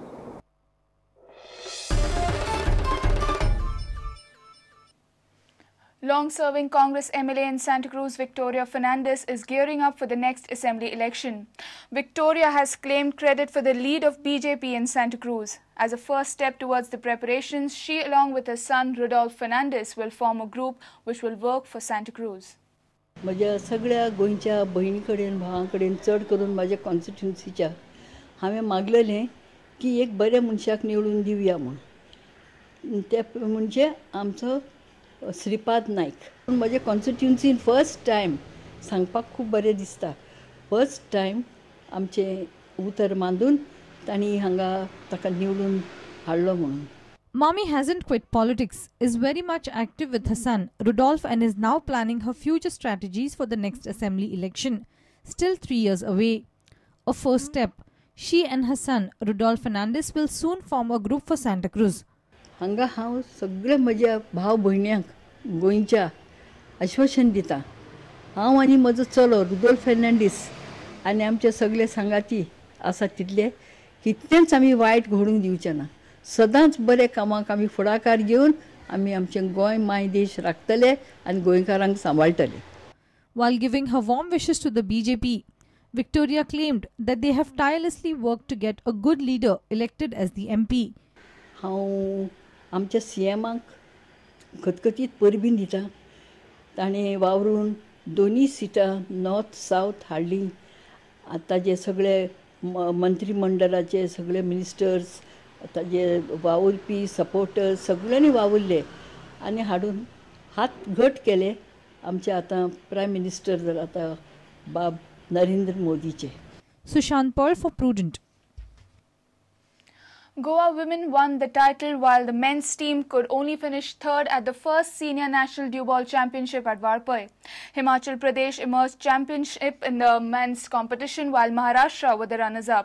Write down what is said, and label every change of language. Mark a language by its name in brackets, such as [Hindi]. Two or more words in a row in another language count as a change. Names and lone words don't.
[English] Long-serving Congress MLA in Santa Cruz, Victoria Fernandez, is gearing up for the next assembly election. Victoria has claimed credit for the lead of BJP in Santa Cruz. As a first step towards the preparations, she along with her son Rodolphe Fernandez will form a group which will work for Santa Cruz. [Konkani] माझ्या सगळ्या गोंयच्या भयणी कडेन भावां कडेन चड करून माझ्या कॉन्स्टिट्युन्सीच्या हांवें मागलेलें की एक बऱ्या मनशाक निवडून दिवया म्हूण. ते म्हणजे आमचो श्रीपाद नायक. माझ्या कॉन्स्टिट्युन्सीन [English] first time [Konkani] सांगपाक खूब बरें दिसता. [English] first time [Konkani] आमचे उतर मांडून तांणी हांगा ताका निवडून हाडलो म्हणून. [English] Mommy hasn't quit politics, is very much active with her son, Rodolphe, and is now planning her future strategies for the next assembly election, still 3 years away. A first step, she and her son, Rodolphe Fernandez, will soon form a group for Santa Cruz. [Konkani] हांगा हांव सगळ्या म्हज्या भाव भयण्यांक गोंयच्या आश्वासन दिता. हांव आनी म्हजो चलो रुडोल्फ फेर्नांडीस आनी आमचे सगळे सांगाती आसा तितले कितेंच आमी वायट घडूंक दिवचे ना. सदांच बरे कामाक आमी फुडाकार घेवन आमी आमचें गोंय माय देश राखतले आनी गोंयकारांक सांबाळटले. [English] While giving her warm wishes to the BJP, Victoria claimed that they have tirelessly worked to get a good leader elected as the MP. [Konkani] हांव आमच्या CMाक खतखतीत परबीं दिता. ताणें वावरून दोनी सिटां [English] North South [Konkani] हाडलीं. आतां जे सगळे मंत्री मंडळाचे सगळे मिनिस्टर्स ताजे वावुरपी सपोर्टर्स सगळ्यांनी वावुरले आनी हाडून हात घट केले आमचे आतां [English] prime minister [Konkani] जाल्यार आतां बाब नरेंद्र मोदीचे. [English] Sushant Pearl for Prudent. Goa women won the title while the men's team could only finish third at the first Senior National Dew Ball Championship at Varpai. Himachal Pradesh emerged championship in the men's competition while Maharashtra were the runners-up.